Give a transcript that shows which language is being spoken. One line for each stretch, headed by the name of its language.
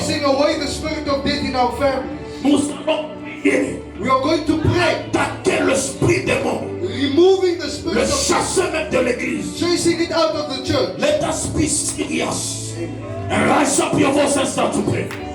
English: Chasing away the spirit of death in our families.
French: Nous allons prier.
English: We are going to pray.
French: Attaquer l'esprit des morts.
English: Removing the spirit
French: Le
English: of death.
French: chasser même de l'église.
English: Chasing it out of the church. Let us be serious. And rise up your voice and start to pray.